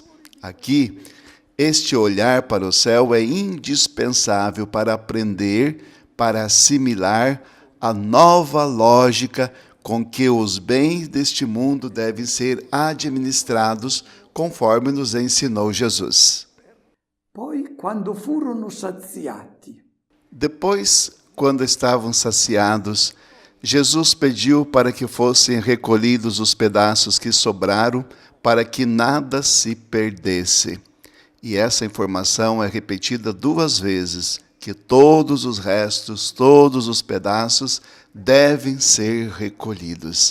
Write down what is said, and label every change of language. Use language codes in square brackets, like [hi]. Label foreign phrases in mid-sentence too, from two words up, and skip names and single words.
[pt] Aqui, este olhar para o céu é indispensável para aprender, para assimilar a nova lógica com que os bens deste mundo devem ser administrados, conforme nos ensinou Jesus. [it] Poi, quando furono saziati, [pt] Depois, quando estavam saciados, Jesus pediu para que fossem recolhidos os pedaços que sobraram, para que nada se perdesse. E essa informação é repetida 2 vezes, que todos os restos, todos os pedaços devem ser recolhidos.